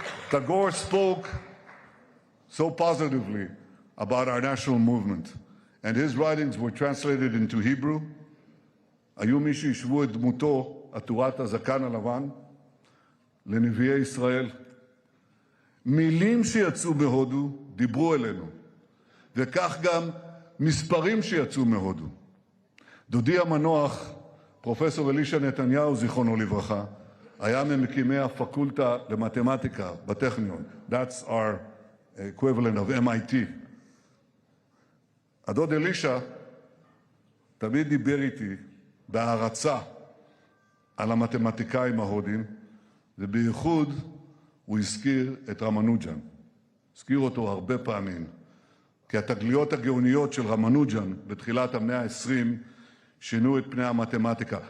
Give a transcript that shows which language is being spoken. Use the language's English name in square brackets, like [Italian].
[English] Tagore spoke so positively about our national movement, and his writings were translated into Hebrew. [Hebrew] היו מי שישבו את דמותו, עטורת הזקן הלבן, לנביאי ישראל. מילים שיצאו מהודו דיברו אלינו, וכך גם מספרים שיצאו מהודו. דודי המנוח, פרופסור אלישע נתניהו, זיכרונו לברכה, היה ממקימי הפקולטה למתמטיקה בטכניון. [English] That's our equivalent of MIT. [Hebrew] הדוד אלישע תמיד דיבר איתי בהערצה על המתמטיקאים ההודים, ובייחוד הוא הזכיר את רמנוג'ן. הזכיר אותו הרבה פעמים, כי התגליות הגאוניות של רמנוג'ן בתחילת המאה ה-20 שינו את פני המתמטיקה.